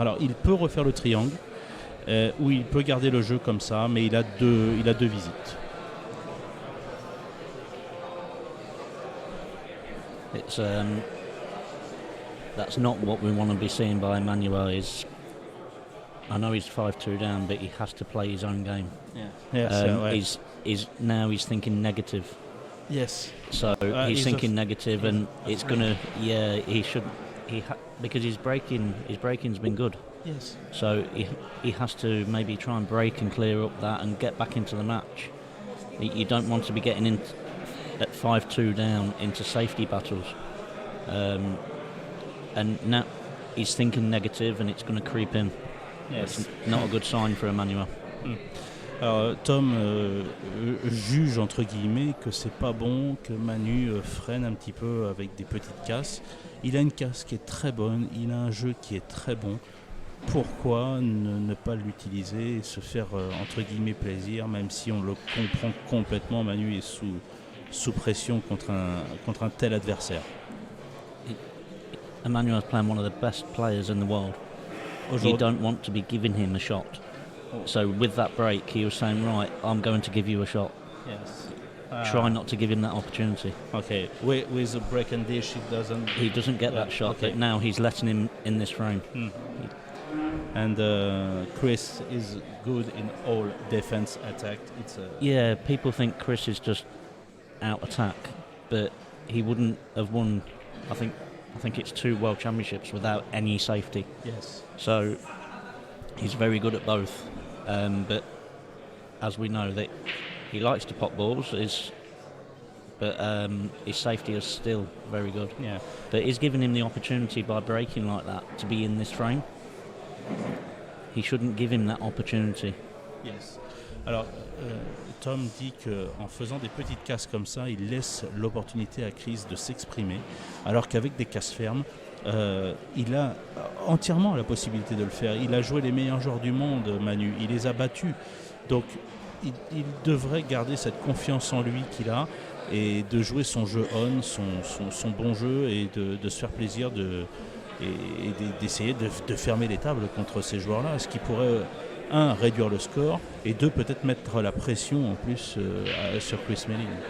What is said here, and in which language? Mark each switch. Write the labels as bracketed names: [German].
[French] Alors il peut refaire le triangle ou il peut garder le jeu comme ça, mais il a deux visites. [English] It's that's not what we want to be seeing by Emmanuel. I know he's 5-2 down, but he has to play his own game. Yeah. Yes. He's thinking negative. Yes. So he's thinking negative, and it's gonna. Yeah, he should. Because his breaking's been good. Yes. So he has to maybe try and break and clear up that and get back into the match. You don't want to be getting in at 5-2 down into safety battles. And now he's thinking negative, and it's going to creep in. Yes. It's not a good sign for Emmanuel. [French] Alors, Tom juge entre guillemets que c'est pas bon que Manu freine un petit peu avec des petites casses. Il a une casse qui est très bonne, il a un jeu qui est très bon. Pourquoi ne pas l'utiliser et se faire entre guillemets plaisir, même si on le comprend complètement, Manu est sous pression contre un tel adversaire. [English] Emmanuel's playing one of the best players in the world. You don't want to be giving him a shot. So with that break, he was saying, right, I'm going to give you a shot. Yes. Try not to give him that opportunity. Okay. With a break and dish, he doesn't get that shot, okay. But now he's letting him in this frame. And Chris is good in all defense attack. Yeah, people think Chris is just out attack, but he wouldn't have won. I think it's 2 World Championships without any safety. Yes. So he's very good at both, but as we know, that he likes to pop balls. But his safety is still very good. Yeah. But he's given him the opportunity by breaking like that to be in this frame. He shouldn't give him that opportunity. Yes. [French] Alors, Tom dit qu'en faisant des petites casses comme ça, il laisse l'opportunité à Chris de s'exprimer, alors qu'avec des casses fermes, il a entièrement la possibilité de le faire. Il a joué les meilleurs joueurs du monde, Manu. Il les a battus. Donc, il devrait garder cette confiance en lui qu'il a et de jouer son jeu on, son bon jeu et de se faire plaisir et d'essayer de fermer les tables contre ces joueurs-là, ce qui pourrait, un, réduire le score, et deux, peut-être mettre la pression en plus sur Chris Melling.